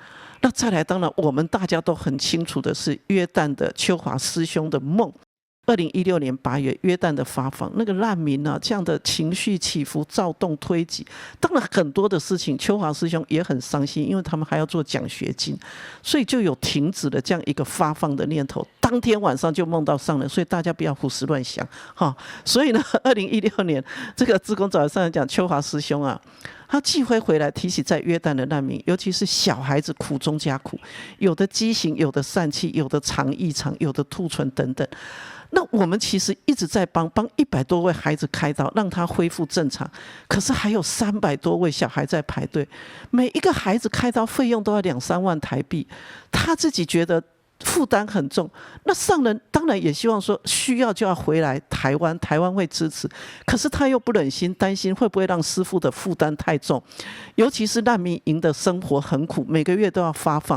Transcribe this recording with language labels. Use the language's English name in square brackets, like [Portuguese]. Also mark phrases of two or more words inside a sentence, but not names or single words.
[Chinese] 那再來，當然我們大家都很清楚的是約旦的秋華師兄的夢。2016年8月，約旦的發放，那個難民啊，這樣的情緒起伏、躁動、推擠，當然很多的事情，秋華師兄也很傷心，因為他們還要做獎學金，所以就有停止了這樣一個發放的念頭。當天晚上就夢到上人，所以大家不要胡思亂想哈。所以呢，2016年這個志工早上講，秋華師兄啊，他寄回回來提起在約旦的難民，尤其是小孩子苦中加苦，有的畸形，有的疝氣，有的腸異常，有的兔唇等等。那我們其實一直在幫100多位孩子開刀，讓他恢復正常。可是還有300多位小孩在排隊，每一個孩子開刀費用都要2-3萬台幣，他自己覺得負擔很重。那上人當然也希望說需要就要回來台灣，台灣會支持。可是他又不忍心，擔心會不會讓師父的負擔太重，尤其是難民營的生活很苦，每個月都要發放。